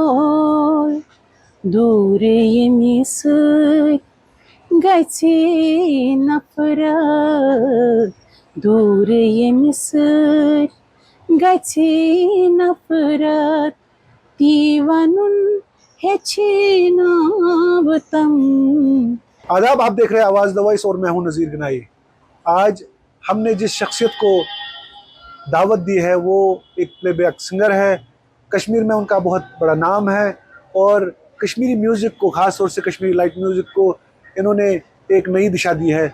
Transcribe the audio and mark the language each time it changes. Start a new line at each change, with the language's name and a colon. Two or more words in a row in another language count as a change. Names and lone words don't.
Kashmiri: दूर यमिस गछि नफरत, दूर यमिस गछि नफरत, दीवानुन हेचिनाव तम।
Hindi: आदाब, आप देख रहे हैं आवाज़ द वॉइस और मैं हूं नज़ीर गनाई। आज हमने जिस शख्सियत को दावत दी है वो एक
English: playback singer
Hindi: है। कश्मीर में उनका बहुत बड़ा नाम है और कश्मीरी म्यूज़िक को, ख़ास तौर से कश्मीरी
English: light music
Hindi: को इन्होंने एक नई दिशा दी है।